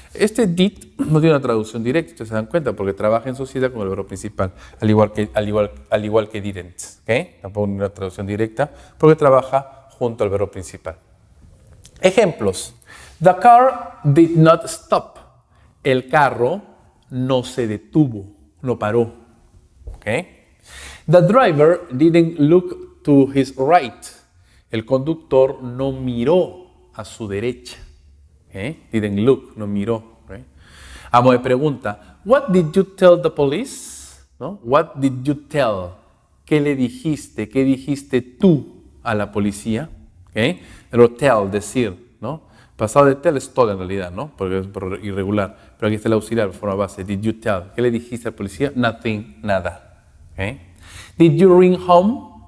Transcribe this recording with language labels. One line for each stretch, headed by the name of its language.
Spanish: Este did no tiene una traducción directa, ustedes se dan cuenta, porque trabaja en sociedad con el verbo principal, al igual que didn't. ¿Okay? Tampoco tiene una traducción directa, porque trabaja junto al verbo principal. Ejemplos.
English: The car did not stop.
Spanish: El carro no se detuvo, no paró. ¿Okay?
English: The driver didn't look to his right.
Spanish: El conductor no miró a su derecha. ¿Okay? Didn't look, no miró. ¿Okay? Amo de pregunta.
English: What did you tell the police?
Spanish: ¿No?
English: What did you tell?
Spanish: ¿Qué le dijiste? ¿Qué dijiste tú a la policía? ¿Okay? El tell, decir, ¿no? Pasado de tell es todo en realidad, ¿no? Porque es irregular. Pero aquí está el auxiliar por forma base.
English: Did you tell?
Spanish: ¿Qué le dijiste a la policía?
English: Nothing, nada. ¿Okay? Did you ring home?